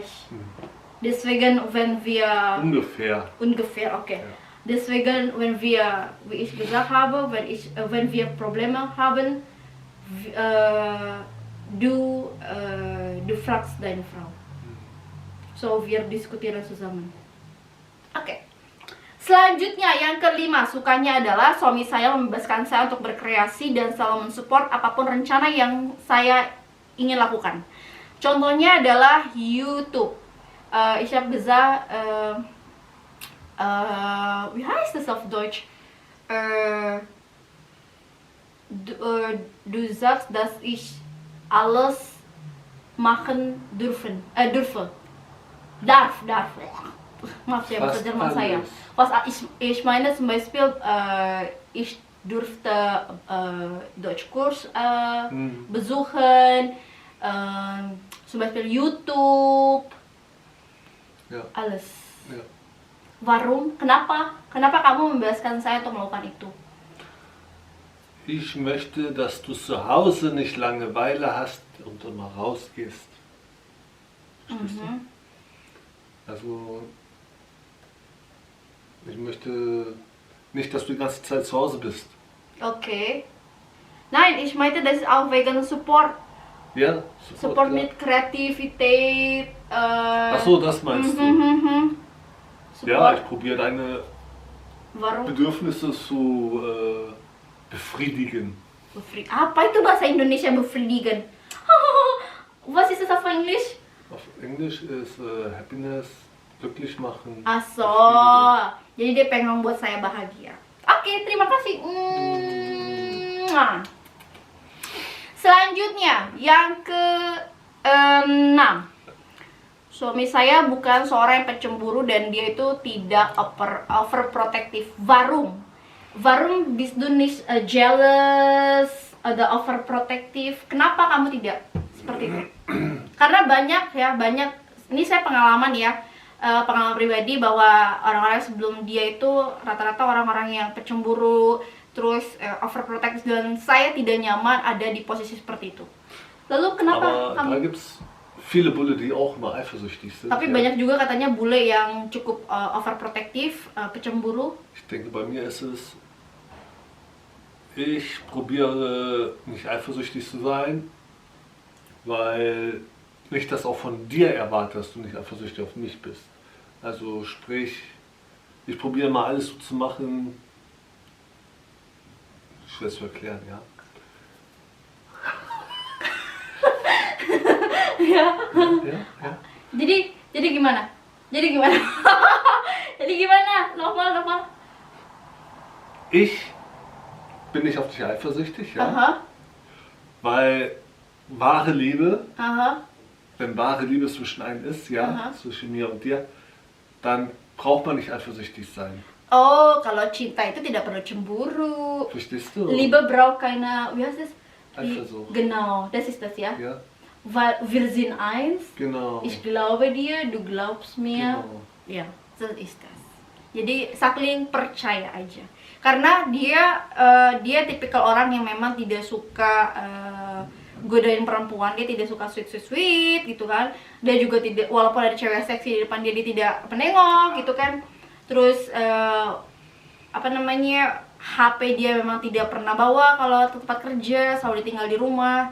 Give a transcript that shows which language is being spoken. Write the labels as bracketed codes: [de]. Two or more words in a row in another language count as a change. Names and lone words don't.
[de] Deswegen, wenn wir... Ungefähr, okay. Ja. Deswegen, wenn wir, wie ich gesagt habe, wenn wir Probleme haben, du fragst deine Frau. So, wir diskutieren zusammen. [id] Oke. Selanjutnya, yang kelima, sukanya adalah suami saya membebaskan saya untuk berkreasi dan selalu mensupport apapun rencana yang saya ingin lakukan. Contohnya adalah YouTube. [de] Ich habe gesagt, wie heißt das auf Deutsch? Du sagst, dass ich alles machen dürfe. Darf. [id] Maaf ya bahasa Jerman saya. [de] Was ich meine zum Beispiel, ich durfte Deutschkurs besuchen, zum Beispiel YouTube, Ja. alles. Ja. Warum? [id] Kenapa? Kenapa kamu membebaskan saya untuk melakukan itu? [de] Ich möchte, dass du zu Hause nicht Langeweile hast und du mal rausgehst. Verstehst du? Also, ich möchte nicht, dass du die ganze Zeit zu Hause bist. Okay. Nein, ich meinte, das ist auch wegen Support. Ja? Support ja. mit Kreativität. Ach so, das meinst du? Support. Ja, ich probiere deine Warum? Bedürfnisse zu befriedigen. [id] Apa itu bahasa Indonesia befriedigen? [de] Was ist das auf Englisch? Auf Englisch ist Happiness, glücklich machen. Ach so. [id] Jadi dia pengen membuat saya bahagia. Oke, terima kasih. Selanjutnya, yang ke-6. Suami saya bukan seorang yang pencemburu dan dia itu tidak overprotective. [de] Warum bist du nicht jealous, ada overprotective? [id] Kenapa kamu tidak seperti itu? Karena banyak, ini saya pengalaman pengalaman pribadi bahwa orang-orang sebelum dia itu rata-rata orang-orang yang pencemburu, terus overprotective, dan saya tidak nyaman ada di posisi seperti itu. Lalu kenapa [de] Aber da gibt's viele Bulle, die auch immer eifersüchtig sind. [id] Tapi banyak juga katanya bule yang cukup overprotective, pecemburu. [de] Ich denke, bei mir ist es, ich probiere nicht eifersüchtig zu sein, weil ich das auch von dir erwarte, dass du nicht eifersüchtig auf mich bist. Also sprich, ich probiere mal alles so zu machen, schwer zu erklären, ja. Ja, ja. Jadi gimana? Jadi gimana? Jadi gimana? Nochmal. Ich bin nicht auf dich eifersüchtig, ja? Aha. Weil wahre Liebe, Aha. wenn wahre Liebe zwischen einem ist, ja, Aha. zwischen mir und dir, dann braucht man nicht eifersüchtig sein. [id] Oh, kalau cinta itu tidak perlu cemburu. [de] Verstehst du? Liebe braucht keine, wie heißt es? Eifersucht. Genau, das ist das, ja. Ja, Weil wir sind eins. genau. Ich glaube dir, du glaubst mir. Genau. Ya, so ist das. [id] Jadi saling percaya aja. Karena dia tipikal orang yang memang tidak suka godain perempuan, dia tidak suka sweet gitu kan. Dia juga tidak, walaupun ada cewek seksi di depan dia tidak penengok gitu kan. Terus HP dia memang tidak pernah bawa kalau ke tempat kerja, selalu ditinggal di rumah.